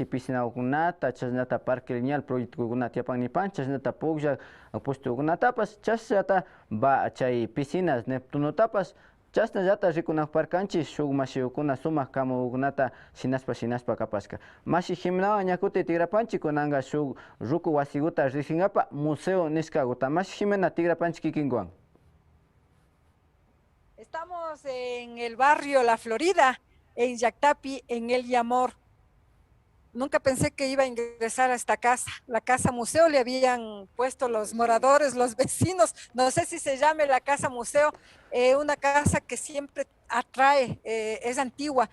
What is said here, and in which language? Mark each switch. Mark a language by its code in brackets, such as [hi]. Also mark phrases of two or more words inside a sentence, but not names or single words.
[qu] piscinakunata chashnata [es] parque lineal [qu] proyectokunata yapannipan chashnata puklla puestokunatapas chashnata chay piscinas Neptunotapas chashnallata rikunakparkanchi shuk mashiyukuna sumak kamukunata shinaspa kapashka mashi Jimenawan ñakuti tigrapanchi kunanga shuk ruku wasiguta riqsinapa museo nishkaguta mashi Jimena tigrapanchi kikinwan. [es] Estamos en el barrio La Florida, en Yactapi, en El Yamor. Nunca pensé que iba a ingresar a esta casa. La casa museo le habían puesto los moradores, los vecinos. No sé si se llame la casa museo, una casa que siempre atrae, es antigua.